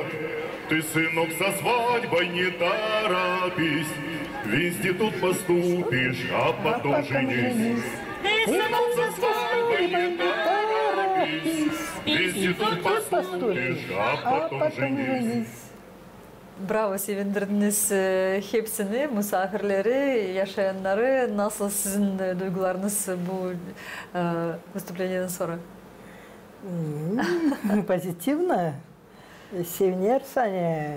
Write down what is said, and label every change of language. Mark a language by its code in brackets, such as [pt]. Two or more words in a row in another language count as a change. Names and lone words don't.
[ru] Ты, сынок, со свадьбой не торопись, в институт поступишь, а потом женись. Ты, сынок, со свадьбой не торопись, В институт поступишь, а потом женись. [gag] Bravo, sevindirdiniz hepsini, misafirleri, yaşayanları. Nasıl sizin duygularınız bu выступлениядан sonra? Позитивно. Seviniriz hani.